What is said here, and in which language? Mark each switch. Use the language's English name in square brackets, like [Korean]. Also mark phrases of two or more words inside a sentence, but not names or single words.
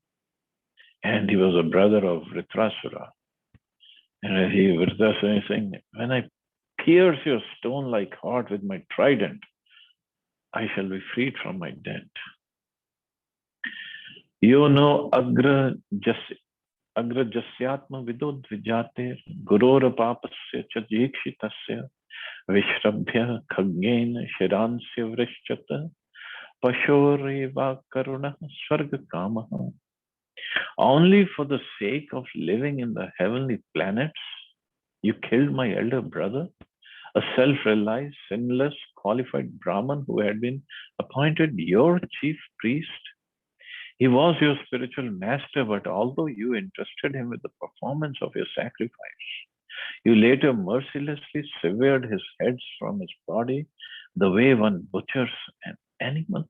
[English] And he was a brother of Vritrasura. And Vritrasura is saying, when I pierce your stone-like heart with my trident, I shall be freed from my debt. You know [Sanskrit] agra jasyatma vidod vijater gurora papasya cha jikshitasya vishrabhya khagena shiransya vrishchata pashoreva karuna swarga kamaha. [English] Only for the sake of living in the heavenly planets, you killed my elder brother, a self-realized, sinless, qualified Brahman who had been appointed your chief priest. He was your spiritual master, but although you entrusted him with the performance of your sacrifice, you later mercilessly severed his heads from his body the way one butchers an animal.